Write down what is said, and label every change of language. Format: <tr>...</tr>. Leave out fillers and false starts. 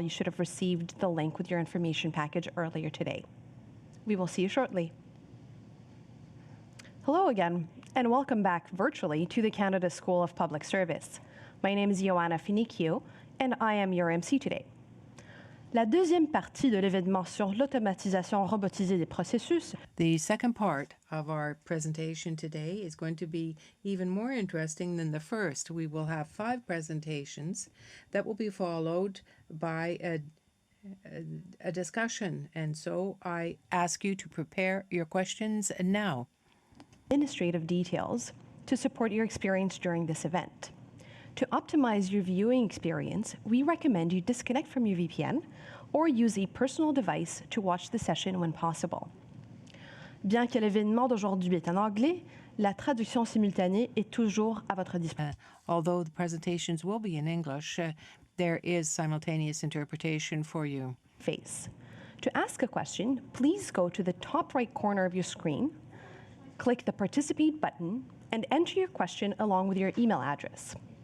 <en>You should have received the link with your information package earlier today. We will see you shortly. Hello again, and welcome back virtually to the Canada School of Public Service. My name is Joanna Finicchio, and I am your MC today.</en> <fr>La deuxième partie de l'événement sur l'automatisation robotisée des processus.</fr> <en>The second part of our presentation today is going to be even more interesting than the first. We will have 5 presentations that will be followed by a discussion. And so I ask you to prepare your questions now. Administrative details to support your experience during this event. To optimize your viewing experience, we recommend you disconnect from your VPN or use a personal device to watch the session when possible.</en> <fr>Bien que l'événement d'aujourd'hui est en anglais, la traduction simultanée est toujours à votre disposition.</fr> <en>Although the presentations will be in English, there is simultaneous interpretation for you. To ask a question, please go to the top right corner of your screen, click the Participate button, and enter your question along with your email address.</en>